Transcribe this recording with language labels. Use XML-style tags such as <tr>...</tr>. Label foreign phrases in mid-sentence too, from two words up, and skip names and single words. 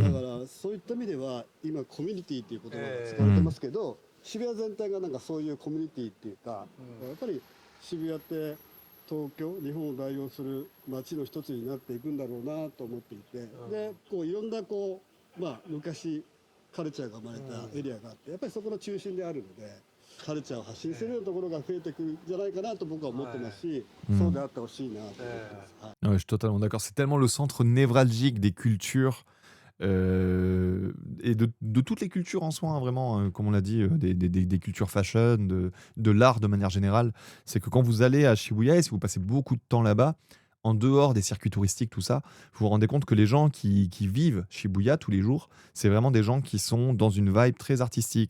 <ja>だからそういった意味では今コミュニティっていう言葉が使われてますけど、渋谷全体がなんかそういうコミュニティっていうか、やっぱり渋谷って東京、日本を代表する街の一つになっていくんだろうなと思っていて、でこういろんなこう昔カルチャーが生まれたエリアがあって、やっぱりそこの中心であるので。カルチャーを発信するようなところが増えてくるんじゃないかなと僕は思ってますし、うん. そうであってほしいなと思ってます。はい。</ja> <fr>Ouais, je suis totalement d'accord. C'est tellement le centre névralgique des cultures et de toutes les cultures en soi, hein, vraiment, comme on l'a dit, des cultures fashion, de l'art de manière générale. C'est que quand vous allez à Shibuya et si vous passez beaucoup de temps là-bas, en dehors des circuits touristiques, tout ça, vous vous rendez compte que les gens qui vivent Shibuya tous les jours, c'est vraiment des gens qui sont dans une vibe très artistique.</fr>